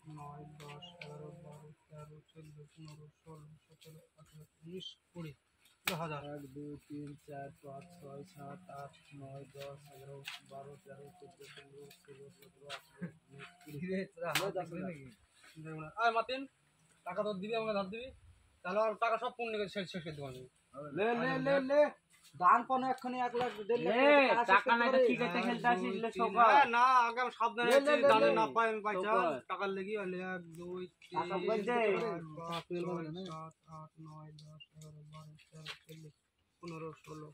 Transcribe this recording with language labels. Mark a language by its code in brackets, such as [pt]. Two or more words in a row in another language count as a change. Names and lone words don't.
[bn] 9 10 11 12 13 14 15 16 17 18 19 20 1000 1 2 3 4 5 6 7 8 9 10 11 12 13 14 15 16 17 18 19 20 মাতিন টাকা তো দিবি আমাকে ধার দিবি তাহলে আর টাকা সব পূর্ণ করে শেষ করে দেবো আমি লে লে লে লে দান কোন এক্ষুনি 1 লাখ দে টাকা নাই তো ঠিক আছে খেলতে আসিস লে সকা না আগে আমি সাবধানে আছি দানে না পাই আমি পয়সা টাকা লাগি 1 2 3 টাকা বল দে 7 8 9 10 11 12 13 14 15 16